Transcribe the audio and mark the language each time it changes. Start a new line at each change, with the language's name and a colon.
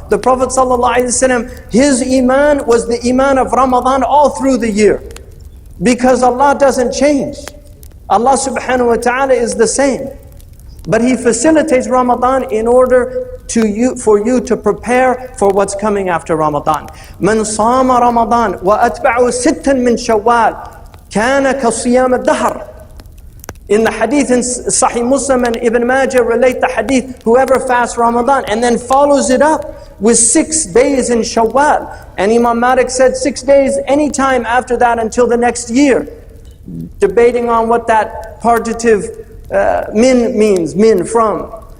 English: The Prophet ﷺ, his iman was the iman of Ramadan all through the year. Because Allah doesn't change. Allah subhanahu wa ta'ala is the same. But He facilitates Ramadan in order for you to prepare for what's coming after Ramadan.
Arabic: من صام رمضان وأتبعه ستا من شوال كان كصيام الدهر.
English: In the hadith in Sahih Muslim and Ibn Majah relate the hadith, whoever fasts Ramadan and then follows it up with 6 days in Shawwal. And Imam Malik said 6 days anytime after that until the next year. Debating on what that partitive min means, min from.